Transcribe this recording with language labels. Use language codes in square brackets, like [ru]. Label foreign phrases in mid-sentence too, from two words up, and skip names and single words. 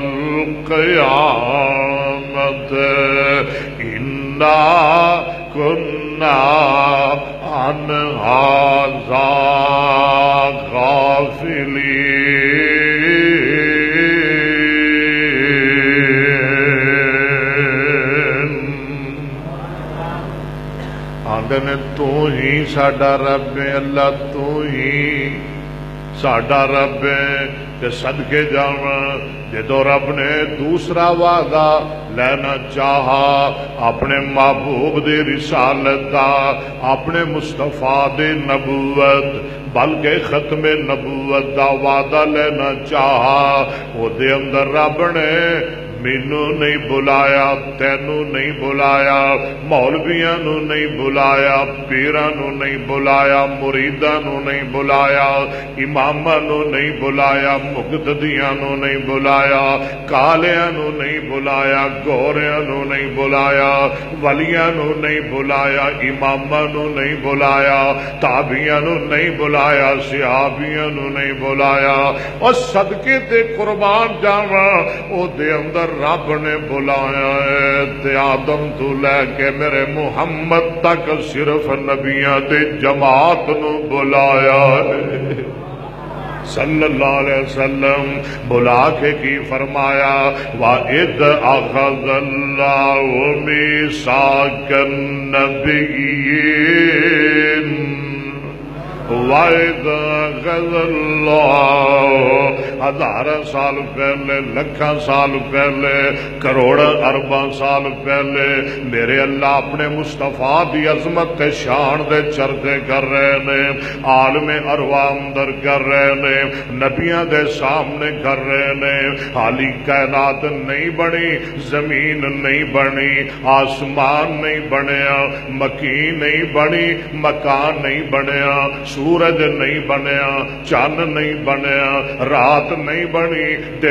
[ar] الْقِيَامَةِ إِنَّا كُنَّا عَنْ هَٰذَا غَافِلِينَ۔ [pa] آندے نے تو ہی ساڈا رب ہے، اللہ تو ہی ساڈا رب ہے، تے صدقے جاواں جدو رب نے دوسرا وعدہ لینا چاہا اپنے محبوب دی رسالت دا، اپنے مصطفیٰ دی نبوت بلکہ ختم نبوت دا وعدہ لینا چاہا، وہ دے اندر رب نے مینوں نہیں بلایا، تینوں نہیں بلایا، مولویاں نو نہیں بلایا، پیراں نو نہیں بلایا، مریداں نو نہیں بلایا، اماماں نو نہیں بلایا، مقتدیاں نو نہیں بلایا، کالیاں نو نہیں بلایا، گوریاں نو نہیں بلایا، ولیاں نو نہیں بلایا، اماماں نو نہیں بلایا، تابعیاں نو نہیں بلایا، صحابیاں نو نہیں بلایا، اور صدقے تے قربان جاواں او دے اندر رب نے بلایا ہے، تے آدم تو لے کے میرے محمد تک صرف نبیاں دے جماعت نو بلایا ہے [ar] صلی اللہ علیہ وسلم، [pa] بلا کے کی فرمایا [ar] وَإِذْ أَخَذَ اللَّهُ مِيثَاقَ النَّبِيِّينَ وَإِذْ أَخَذَ اللَّهُ، [pa] ہزار سال پہلے، لکھاں سال پہلے، کروڑ ارباں سال پہلے میرے اللہ اپنے مصطفیٰ دی عظمت تے شان دے چرچے کر رہے نے، عالم ارواح اندر کر رہے نے، نبیاں دے سامنے کر رہے نے، حالی کائنات نہیں بنی، زمین نہیں بنی، آسمان نہیں بنیا، مکین نہیں بنی، مکان نہیں بنیا، سورج نہیں بنیا، چاند نہیں بنیا، رات نہیں بنی، دن